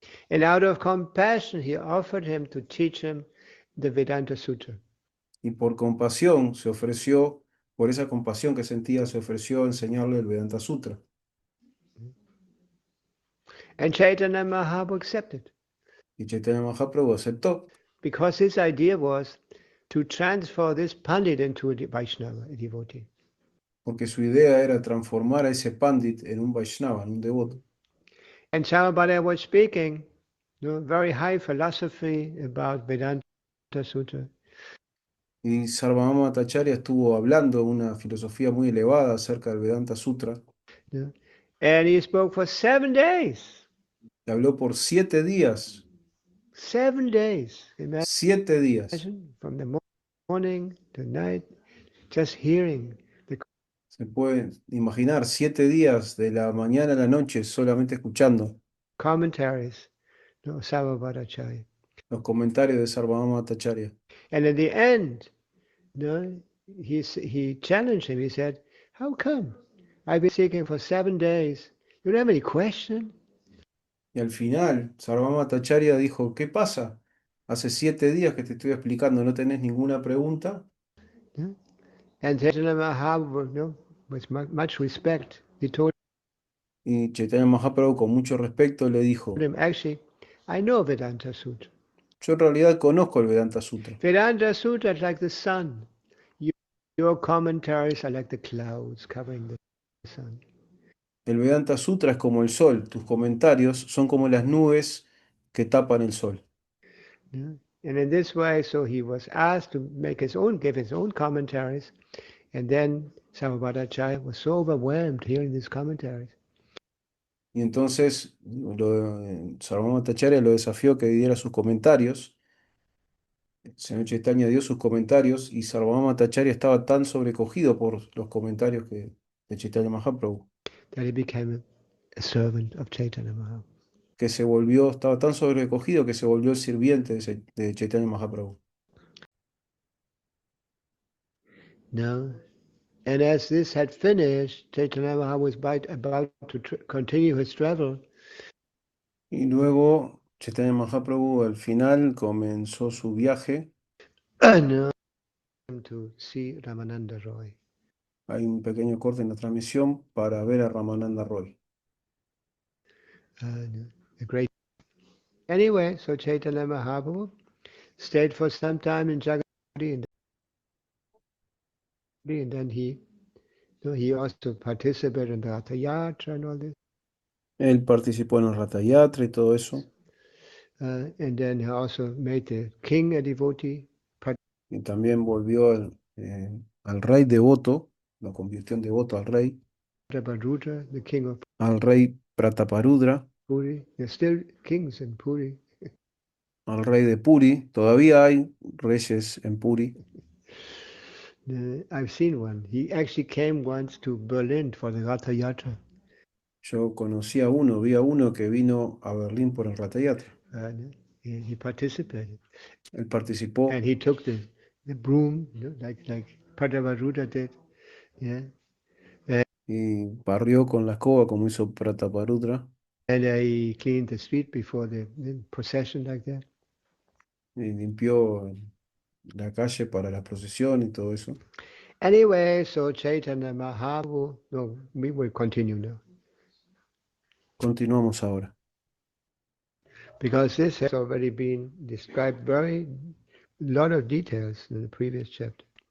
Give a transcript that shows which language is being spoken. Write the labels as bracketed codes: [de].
[en] And out of compassion, he offered him to teach him the Vedanta Sutra. [es] Y por compasión se ofreció, por esa compasión que sentía, se ofreció a enseñarle el Vedanta Sutra. [en] And Chaitanya Mahaprabhu accepted. [es] Y Chaitanya Mahaprabhu aceptó. [en] Because his idea was to transfer this Pandit into a Vaishnava, a devotee. [es] Porque su idea era transformar a ese pandit en un Vaishnava, en un devoto. [en] And Sarvabhaumacharya was speaking very high philosophy about Vedanta Sutra. [es] Y Sarvabhaumacharya estuvo hablando una filosofía muy elevada acerca del Vedanta Sutra. [en] And he spoke for 7 days. [es] Y habló por 7 días. [en] 7 days. [es] 7 días. [en] From the morning to night, just hearing the [es] Se puede imaginar 7 días de la mañana a la noche solamente escuchando [en] commentaries of Sarvabhaumacharya. [es] los comentarios de Sarvabhaumacharya. [en] And at the end, he challenged him. He said, "How come? I've been seeking for 7 days. You don't have any question?" [es] Y al final, Sarvabhaumacharya dijo, ¿qué pasa? Hace 7 días que te estoy explicando, ¿no tenés ninguna pregunta? [en] And Chaitanya Mahaprabhu, with much respect, he told [es] Y Chaitanya Mahaprabhu, con mucho respeto, le dijo: [en] him, actually, I know Vedanta Sutra. [es] yo en realidad conozco el Vedanta Sutra. [en] Vedanta Sutra is like the sun. Your commentaries are like the clouds covering the sun. [es] El Vedanta Sutra es como el sol, tus comentarios son como las nubes que tapan el sol. [en] Yeah? And in this way, so he was asked to give his own commentaries, and then Sarvabhaumacharya was so overwhelmed hearing these commentaries. [es] Y entonces Sarvabhaumacharya lo desafió que diera sus comentarios. El señor Chaitanya dio sus comentarios y Sarvabhaumacharya estaba tan sobrecogido por los comentarios de Chaitanya Mahaprabhu [en] That he became a servant of Chaitanya Mahaprabhu. [es] que estaba tan sobrecogido que se volvió el sirviente de Chaitanya Mahaprabhu. No. [en] And as this had finished, Chaitanya Mahaprabhu was about to continue his travel. [es] Y luego Chaitanya Mahaprabhu al final comenzó su viaje. [en] No, to see Ramananda Roy. [es] Hay un pequeño corte en la transmisión para ver a Ramananda Roy. [en] No, the great. Anyway, so Chaitanya Mahaprabhu stayed for some time in Jagannath, and then he also participated in the Ratha Yatra and all this. [es] Él participó en el Ratha Yatra y todo eso. [en] And then he also made the king a devotee. [es] Y también volvió al rey devoto, lo convirtió en devoto al rey, [en] Prataparudra, the king of [es] al rey Prataparudra, [en] Puri. There's still kings in Puri. [es] al rey de Puri. Todavía hay reyes en Puri. [en] I've seen one. He actually came once to Berlin for the Ratha Yatra. [es] Yo vi a uno que vino a Berlín por el Ratha Yatra. [en] He participated. [es] Él participó [en] And he took the broom, like Prataparudra did. Yeah. [es] y barrió con la escoba como hizo Prataparudra. [en] And he cleaned the street before the procession like that. [es] Y limpió la calle para la procesión y todo eso. [en] Anyway, so Chaitanya Mahaprabhu, no, we will continue now. [es] Continuamos ahora. [en] Because this has already been described very lot of details in the previous chapter.